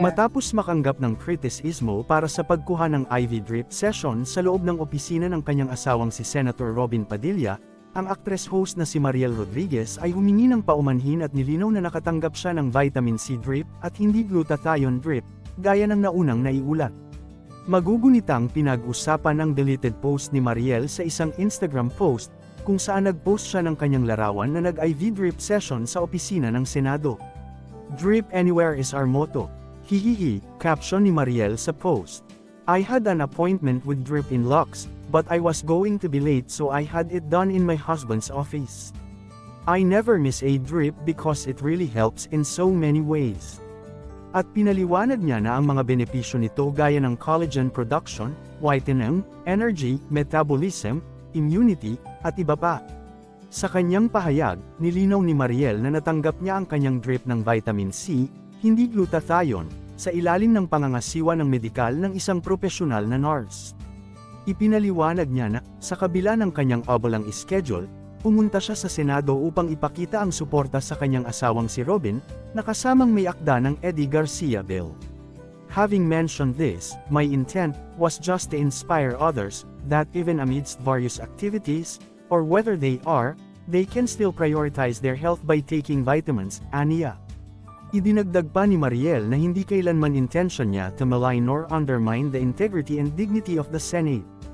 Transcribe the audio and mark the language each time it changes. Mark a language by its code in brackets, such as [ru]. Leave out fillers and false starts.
[tl] Matapos makanggap ng kritisismo para sa pagkuha ng IV drip session sa loob ng opisina ng kanyang asawang si Senator Robin Padilla, ang actress host na si Mariel Rodriguez ay humingi ng paumanhin at nilinaw na nakatanggap siya ng vitamin C drip at hindi glutathione drip, gaya ng naunang naiulat. Magugunitang pinag-usapan ang deleted post ni Mariel sa isang Instagram post, kung saan nag-post siya ng kanyang larawan na nag-IV drip session sa opisina ng Senado. [en] "Drip anywhere is our motto. [tl] Hihihi," caption ni Mariel sa post. [en] "I had an appointment with Drip in Lux, but I was going to be late so I had it done in my husband's office. I never miss a drip because it really helps in so many ways." [tl] At pinaliwanag niya na ang mga benepisyo nito gaya ng collagen production, whitening, energy, metabolism, immunity, at iba pa. Sa kanyang pahayag, nilinaw ni Mariel na natanggap niya ang kanyang drip ng vitamin C, hindi glutathione, sa ilalim ng pangangasiwa ng medikal ng isang propesyonal na nurse. Ipinaliwanag niya na, sa kabila ng kanyang obalang schedule, pumunta siya sa Senado upang ipakita ang suporta sa kanyang asawang si Robin, na kasamang may akda ng Eddie Garcia bill. [en] "Having mentioned this, my intent was just to inspire others, that even amidst various activities, or whether they can still prioritize their health by taking vitamins," aniya. [tl] Idinagdag pa ni Mariel na hindi kailanman intention niya [en] to malign nor undermine the integrity and dignity of the Senate.